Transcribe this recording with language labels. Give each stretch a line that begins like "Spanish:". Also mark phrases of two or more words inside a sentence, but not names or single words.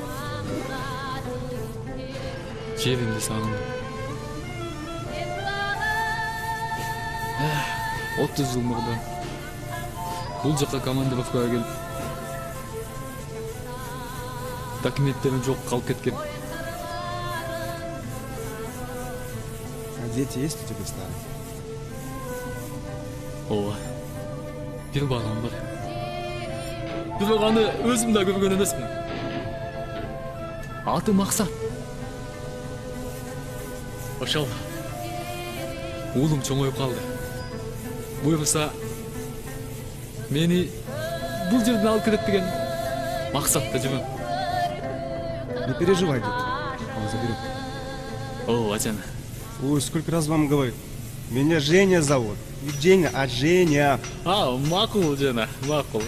Kyrgyz: Жеримди сагындым. 30 жыл мурда бул жака командировкага келип документтерим жок калып кеткен.
Russian: А дети есть у тебя, старый?
Kyrgyz: Ооба. Бир балам бар. Бирок аны өзүм да көргөн эмесмин. Аты Максат. Ошол. Уулум чоңоюп калды. Буйруса мени бул жерден алып кетет деген максатта жүрөм.
Russian: Не переживай, дед. Он заберет.
Kyrgyz: Ооба, жана. Ой,
Russian: сколько раз вам говорю. Меня Женя зовут. Не Женя, а Женя.
Kyrgyz: Макул, жана, макул.